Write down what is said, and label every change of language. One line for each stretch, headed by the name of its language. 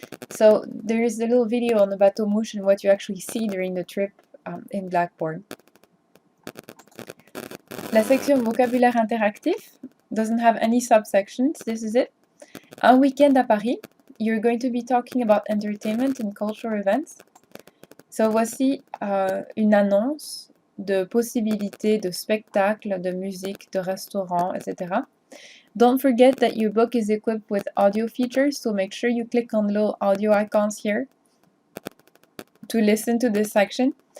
English: So there is a little video on the bateau-mouche and what you actually see during the trip in Blackboard.
French: La section vocabulaire interactif
English: doesn't have any subsections. This is it.
French: Un week-end à Paris.
English: You're going to be talking about entertainment and cultural events.
French: So voici une annonce de possibilités de spectacles, de musique, de restaurants, etc.
English: Don't forget that your book is equipped with audio features, so make sure you click on the little audio icons here to listen to this section.